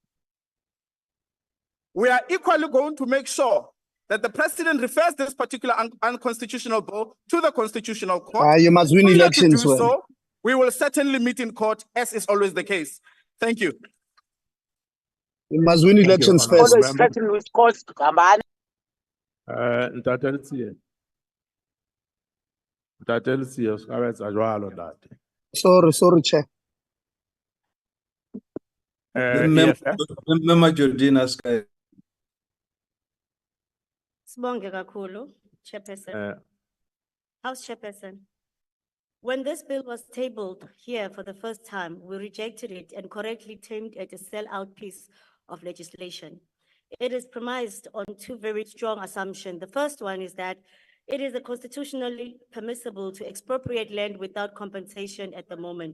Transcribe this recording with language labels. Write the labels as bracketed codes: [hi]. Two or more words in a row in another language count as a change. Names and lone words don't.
[en] We are equally going to make sure that the president refers this particular unconstitutional bill to the Constitutional Court. You must win Failure to elections. do so, we will certainly meet in court, as is always the case. Thank you. You must win elections first. Ntate Letsiye. [st] Ntate Letsiye, o ska etsa jwalo ntate. [en] Sorry, Chair. [zu] Sibonge kakhulu, [en] Chairperson. House Chairperson. When this bill was tabled here for the first time, we rejected it and correctly termed it a sellout piece of legislation. It is premised on two very strong assumptions. The first one is that it is constitutionally permissible to expropriate land without compensation at the moment.